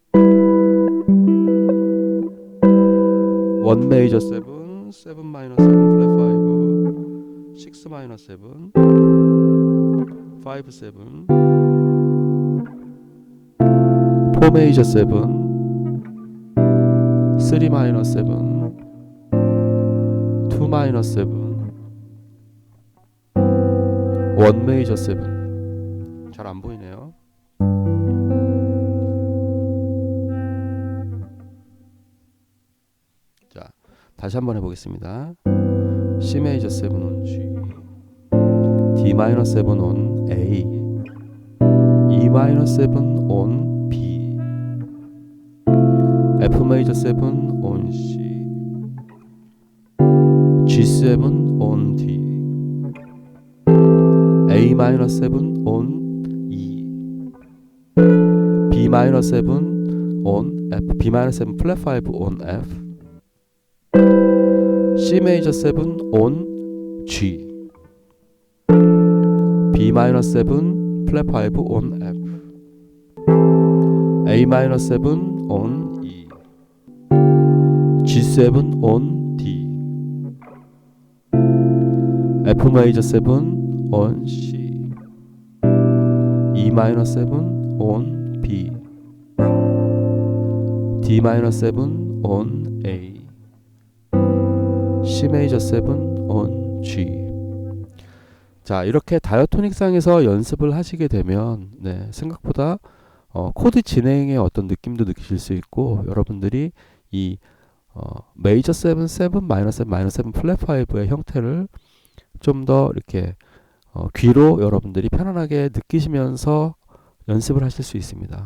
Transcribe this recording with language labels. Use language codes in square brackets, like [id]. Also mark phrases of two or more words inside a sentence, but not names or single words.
[ko] 1 메이저 7, 7-7 플랫 5, 6-7, 5-7, 4 메이저 7, 3-7, 2-7, 1 메이저 7. 잘 안 보이네요. 자, 다시 한번 해보겠습니다. C 메이저 7 on G, D-7 on A, E-7 on B, F 메이저 7 on C, G7 on D, A-7 on E, B-7 on F, B-7 플랫 5 on F, C 메이저 7 on G, B-7 플랫 5 on F, A-7 on E, G7 on D, [en] F major 7 on C, E minor 7 on B, D minor 7 on A, C major 7 on G. [ko] 자, 이렇게 다이어토닉상에서 연습을 하시게 되면 생각보다 코드 진행의 어떤 느낌도 느끼실 수 있고, 여러분들이 이 메이저 7, 7, 마이너 7, 마이너 7 플랫 5의 형태를 좀 더 이렇게 귀로 여러분들이 편안하게 느끼시면서 연습을 하실 수 있습니다.